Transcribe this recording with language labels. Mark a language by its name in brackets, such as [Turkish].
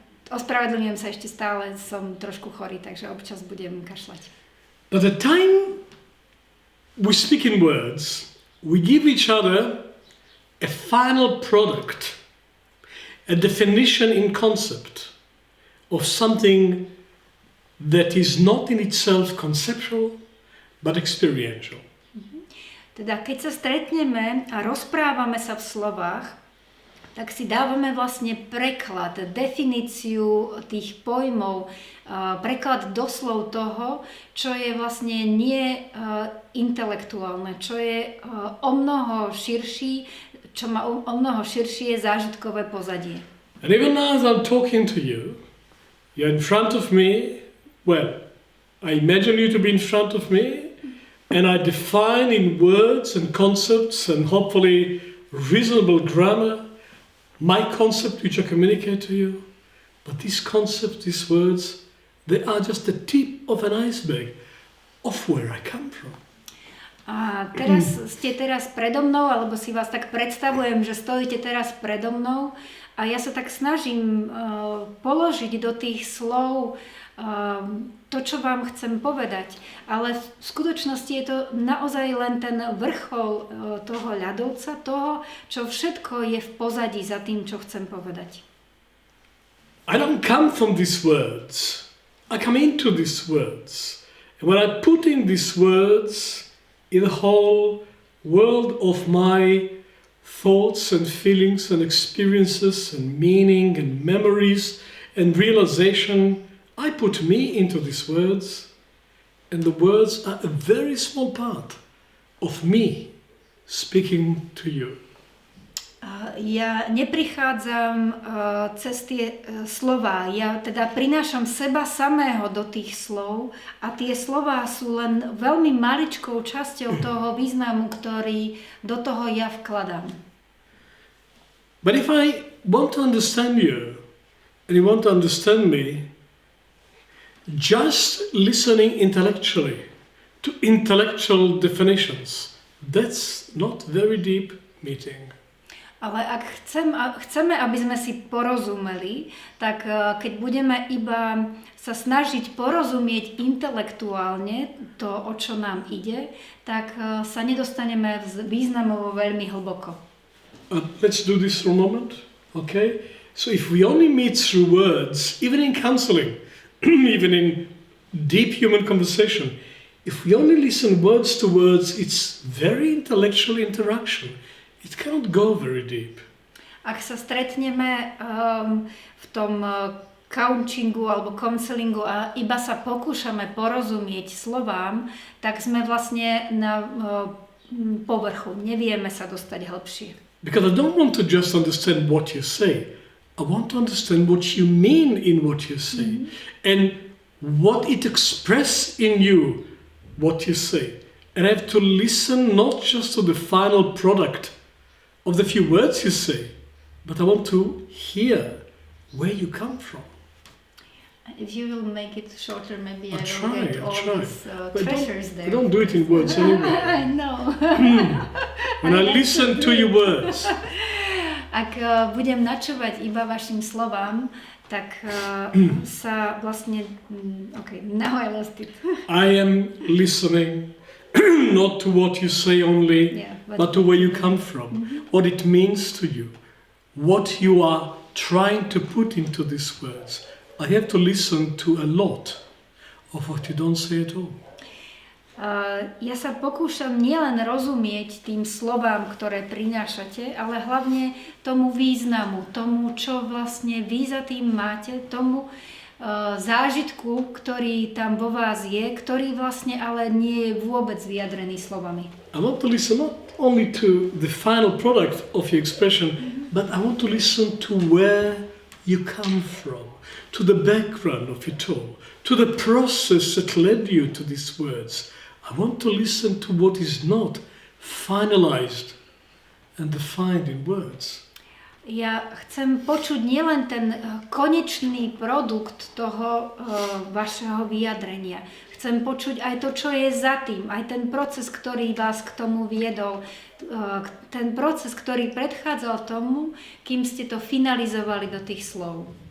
[Slovak] Ospravedlňujem sa, ešte stále som trošku chorý, takže občas budem kašľať. [English] But the time we speak in words, we give each other a final product, a definition in concept of something that is not in itself conceptual, but experiential. [Slovak] Teda keď sa stretneme a rozprávame sa v slovách, tak si dávame vlastne preklad, definíciu tých pojmov, preklad doslov toho, čo je vlastne nie intelektuálne, čo je o mnoho širší, čo má o mnoho širšie zážitkové pozadie. [English] And even as I'm talking to you, you're in front of me, well, I imagine you to be in front of me, and I define in words and concepts and hopefully reasonable grammar my concept which I communicate to you. But these concepts, these words, they are just the tip of an iceberg of where I come from. [Slovak] A ste teraz predo mnou, alebo si vás tak predstavujem, že stojíte teraz predo mnou a ja sa tak snažím položiť do tých slov to, čo vám chcem povedať. Ale v skutočnosti je to naozaj len ten vrchol toho ľadovca, toho, čo všetko je v pozadí za tým, čo chcem povedať. [English] I don't come from these words. I come into these words. And when I put in these words in the whole world of my thoughts and feelings and experiences and meaning and memories and realization, I put me into these words, and the words are a very small part of me speaking to you. [Slovak] Ja neprichádzam cez tie slová, ja teda prinášam seba samého do tých slov a tie slová sú len veľmi maličkou časťou toho významu, ktorý do toho ja vkladám. [English] But if I want to understand you, and you want to understand me, just listening intellectually to intellectual definitions, that's not very deep meeting. [Slovak] Ale ak chceme, aby sme si porozumeli, tak keď budeme iba sa snažiť porozumieť intelektuálne to, o čo nám ide, tak sa nedostaneme významovo veľmi hlboko. [English] Let's do this for a moment, okay? So if we only meet through words, even in counseling, even in deep human conversation, if we only listen words to words, it's very intellectual interaction. It cannot go very deep. [Slovak] Ak sa stretneme v tom coachingu alebo counselingu a iba sa pokúšame porozumieť slovám, tak sme vlastne na povrchu, nevieme sa dostať hlbšie. [English] Because I don't want to just understand what you say. I want to understand what you mean in what you say. And what it expresses in you, what you say. And I have to listen not just to the final product of the few words you say, but I want to hear where you come from. If you will make it shorter, maybe I'll I will get all try. these treasures there. Don't do it in words anyway. I know. when I listen to your words, [Slovak] ak budem načúvať iba vašim slovám, tak sa vlastne... [English] Okay, now I lost it. I am listening not to what you say only, but to where you come from, what it means to you, what you are trying to put into these words. I have to listen to a lot of what you don't say at all. [Slovak] Ja sa pokúšam nielen rozumieť tým slovám, ktoré prinášate, ale hlavne tomu významu, tomu, čo vlastne vy za tým máte, tomu zážitku, ktorý tam vo vás je, ktorý vlastne ale nie je vôbec vyjadrený slovami. [English] I want to listen not only to the final product of your expression, but I want to listen to where you come from, to the background of it all, to the process that led you to these words. I want to listen to what is not finalized and defined in words. [Slovak] Ja chcem počuť nielen ten konečný produkt toho vašeho vyjadrenia. Chcem počuť aj to, čo je za tým, aj ten proces, ktorý vás k tomu viedol, ten proces, ktorý predchádzal tomu, kým ste to finalizovali do tých slov.